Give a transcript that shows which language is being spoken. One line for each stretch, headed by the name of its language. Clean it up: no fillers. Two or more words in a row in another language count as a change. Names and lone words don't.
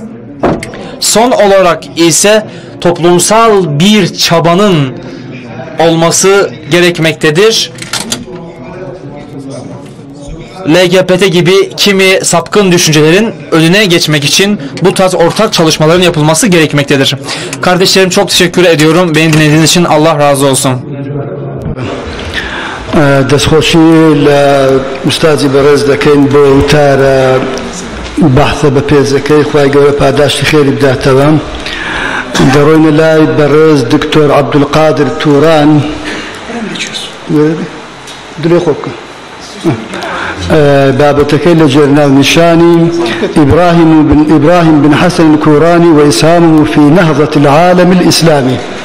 Turkish: Son olarak ise toplumsal bir çabanın olması gerekmektedir. LGBT gibi kimi sapkın düşüncelerin önüne geçmek için bu tarz ortak çalışmaların yapılması gerekmektedir. Kardeşlerim, çok teşekkür ediyorum. Beni dinlediğiniz için Allah razı olsun.
Central Kurdish: دەستخۆشی لە ئوستازی بەڕێز دەکەین بۆ وتارە بەحثە بە پێزەکەی خوای گەورە پاداشتی خێری بداتەوە. دەڕۆینە لای بەڕێز دکتۆر عەبدولقادر تووران. دلێ خۆ بکە. بابەتەکەی لە جێرناونیشانی إبراهيم بن حسن الكوراني وإسهامه في نهضة العالم الإسلامي.